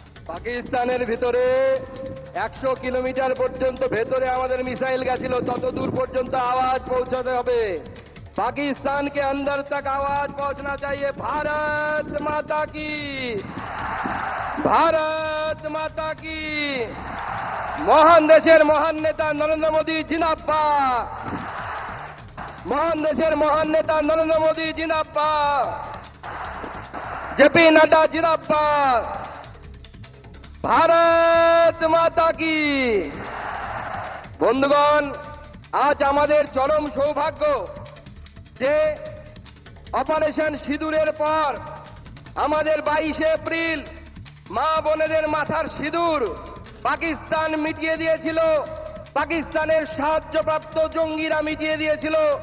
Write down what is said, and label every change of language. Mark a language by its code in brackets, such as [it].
[bn] পাকিস্তানের ভিতরে 100 কিলোমিটার পর্যন্ত ভেতরে আমাদের মিসাইল গেছিল, তত দূর পর্যন্ত আওয়াজ পৌঁছাতে হবে। [hi] पाकिस्तान के अंदर तक आवाज पहुंचना चाहिए। भारत माता की, भारत माता की। [bn] মহান দেশের মহান নেতা নরেন্দ্র মোদী জিন্দাবাদ, মহান দেশের মহান নেতা নরেন্দ্র মোদী জিন্দাবাদ, জেপি নাড্ডা জিন্দাবাদ। ভারত মাতা কি। বন্ধুগণ, আজ আমাদের চরম সৌভাগ্য যে অপারেশন সিঁদুরের পর আমাদের 22 এপ্রিল মা বোনেদের মাথার সিঁদুর পাকিস্তান মিটিয়ে দিয়েছিল, পাকিস্তানের সাহায্যপ্রাপ্ত জঙ্গিরা মিটিয়ে দিয়েছিল।